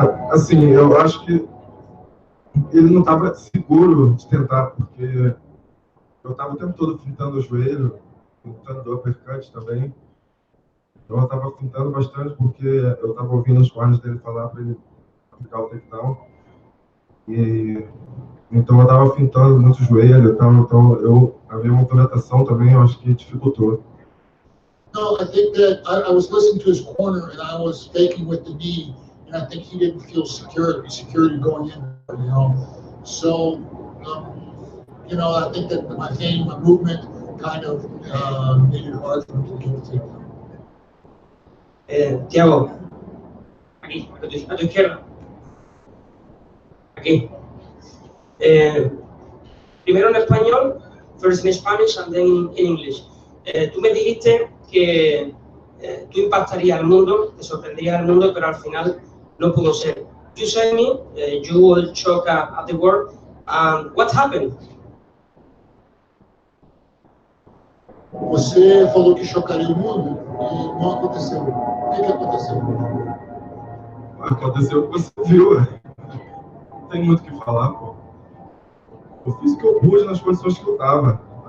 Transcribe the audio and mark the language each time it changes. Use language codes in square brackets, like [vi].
[pt] Assim, eu acho que ele não estava seguro de tentar, porque eu estava o tempo todo fintando o joelho, fintando o uppercut também. Então eu estava fintando bastante, porque eu estava ouvindo os corners dele falar para ele aplicar o takedown. Então eu estava fintando muito o joelho, então a minha movimentação também eu acho que dificultou. [en] No, I think that I was listening to his corner and I was faking with the knee, and I think he didn't feel security going in, you know. So, you know, I think that my game, my movement kind of made it hard for him to get the takedown. [es] Thiago, aquí, a tu izquierda. Aquí. Primero en español, [en] first in Spanish and then in English. [es] Tú me dijiste que tú impactarías al mundo, te sorprenderías al mundo, pero al final no pudo ser. [en] You said me, you will shock at the world. What happened? [pt] Você falou que chocaria o mundo e não aconteceu. O que aconteceu? Aconteceu o que você viu. Não tem muito o que falar, pô. Eu fiz o que eu pude nas condições que eu estava.